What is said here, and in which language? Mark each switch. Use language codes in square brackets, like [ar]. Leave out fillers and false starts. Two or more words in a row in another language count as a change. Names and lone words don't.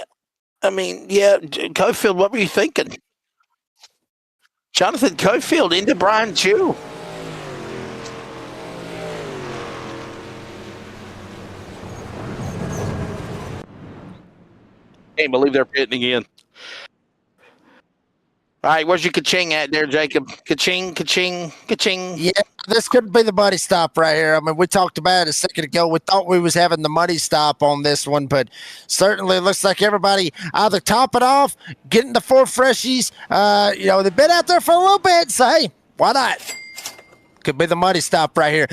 [en] I mean, yeah, Caulfield, what were you thinking? Jonathan Caulfield into Brian Chu. Can't believe they're pitting again. All right, where's your ka-ching at there, Jacob? Ka-ching, ka-ching, ka-ching. Yeah, this could be the muddy stop right here. I mean, we talked about it a second ago. We thought we was having the muddy stop on this one, but certainly it looks like everybody either top it off, getting the 4 freshies. They've been out there for a little bit, so hey, why not? Could be the muddy stop right here.